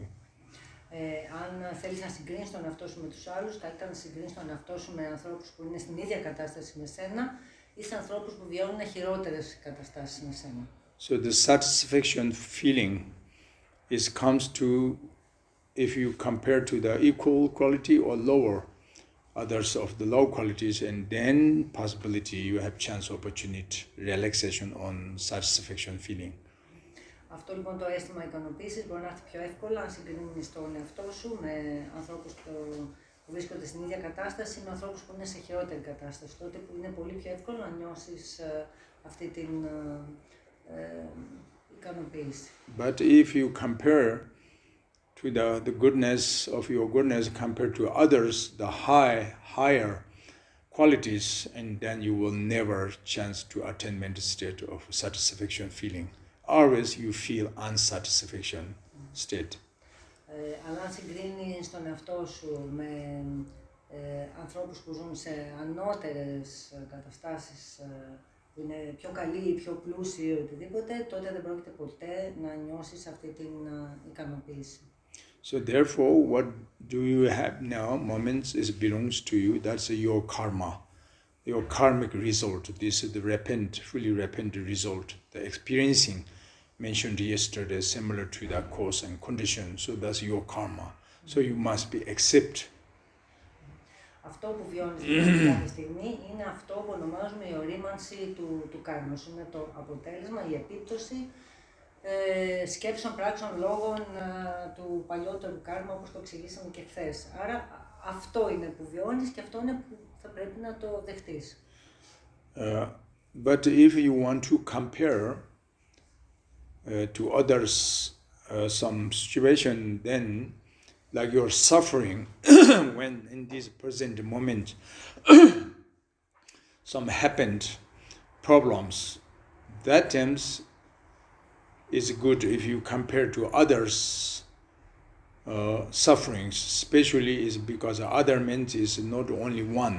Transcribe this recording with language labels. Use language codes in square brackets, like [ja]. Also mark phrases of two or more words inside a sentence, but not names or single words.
[el] Αν θέλεις να συγκρίνεις τον εαυτό σου με τους άλλους, καλύτερα να συγκρίνεις τον εαυτό σου με ανθρώπους που είναι στην ίδια κατάσταση με σένα ή σε ανθρώπους που βιώνουν χειρότερες καταστάσεις με σένα. [en] So the satisfaction feeling comes to if you compare to the equal quality or lower others of the low qualities, and then possibility you have chance, opportunity, relaxation on satisfaction feeling. [el] Αυτό λοιπόν το αίσθημα ικανοποίησης μπορεί να έρθει πιο εύκολα αν συγκρίνεις τον εαυτό σου με ανθρώπους που βρίσκονται στην ίδια κατάσταση, με ανθρώπους που είναι σε χειρότερη κατάσταση. Τότε που είναι πολύ πιο εύκολο να νιώσεις αυτή την ικανοποίηση. [en] But if you compare to the goodness of your goodness compared to others, the higher qualities, and then you will never chance to attain mental state of satisfaction feeling. Always you feel unsatisfaction state. [el] Αλλά αν συγκρίνεις τον εαυτό σου με ανθρώπους που ζουν σε ανώτερες καταστάσεις, που είναι πιο καλοί, πιο πλούσιοι ή οτιδήποτε, τότε δεν πρόκειται ποτέ να νιώσεις αυτή την ικανοποίηση. [en] So therefore, what do you have now? Moments belongs to you. That's your karma, your karmic result. This is the fully repentant result. The experiencing mentioned yesterday, similar to that cause and condition. So that's your karma. So you must be accept. [el] Αυτό που βιώνεις αυτή τη στιγμή είναι αυτό που ονομάζουμε η ορίμανση του κάρμος. Είναι το αποτέλεσμα, η επίπτωση σκέψεων, πράξεων, λόγων του παλιότερου κάρμα, όπως το εξηγήσαμε και χθες. Άρα αυτό είναι που βιώνεις και αυτό είναι που θα πρέπει να το δεχτείς. [en] But if you want to compare to others some situation, then like you're suffering when in this present moment some happened problems, that times is good if you compare to others sufferings, especially is because other means is not only one.